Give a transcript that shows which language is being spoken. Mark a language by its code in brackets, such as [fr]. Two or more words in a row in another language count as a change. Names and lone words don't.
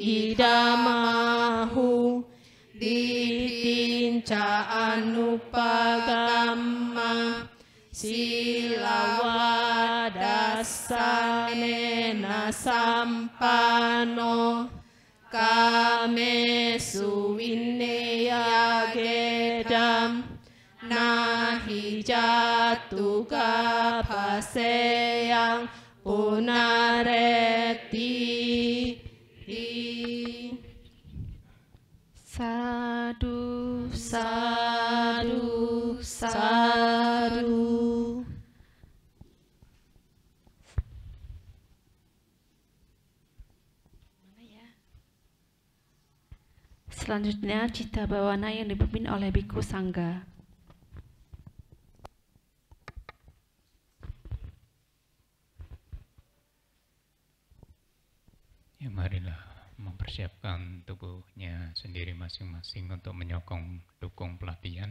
[pi] idamahu ditinca anupagamma silawadasanena sampano kame suwineya gedam nahi jatuka paseyang punareti Sadu, sadu sadu. [id] Selanjutnya cita bawana yang dipimpin oleh Biku Sangga. Ya, marilah mempersiapkan tubuhnya sendiri masing-masing untuk menyokong dukung pelatihan.